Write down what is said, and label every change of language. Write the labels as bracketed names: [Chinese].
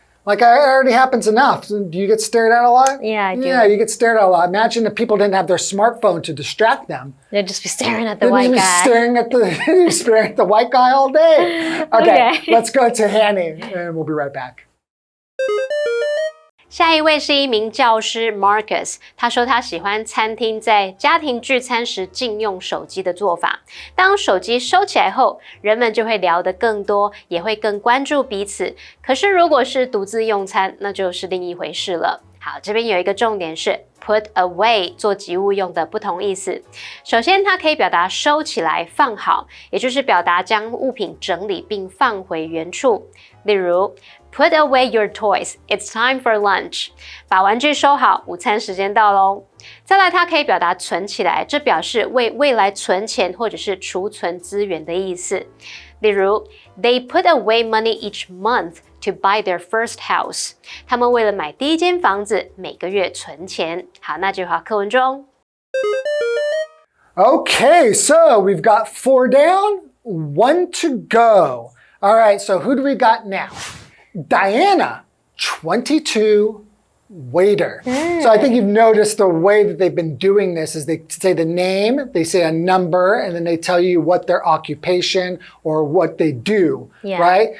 [English] Like, it already happens enough. Do you get stared at a lot? Yeah, I do. Yeah, you get stared at a lot. Imagine if people didn't have their smartphone to distract them. They'd just be staring at the white guy. Staring at the white guy all day. Okay, let's go to Hanny, and we'll be right back. [Chinese] 下一位是一名教师 Marcus， 他说他喜欢餐厅在家庭聚餐时禁用手机的做法。当手机收起来后，人们就会聊得更多，也会更关注彼此。可是如果是独自用餐，那就是另一回事了。好，这边有一个重点是 put away 做及物用的不同意思。首先，它可以表达收起来、放好，也就是表达将物品整理并放回原处。例如 [English] Put away your toys. It's time for lunch. [Chinese] 把玩具收好，午餐时间到咯。再来，它可以表达存起来，这表示为未来存钱或者是储存资源的意思。例如 [English] They put away money each month to buy their first house. [Chinese] 他们为了买第一间房子，每个月存钱。好，那就好，课文中。 [English] Okay, so we've got 4 down, 1 to go. All right, so who do we got now? Diana, 22, waiter. So I think you've noticed the way that they've been doing this is they say the name, they say a number, and then they tell you what their occupation or what they do, right?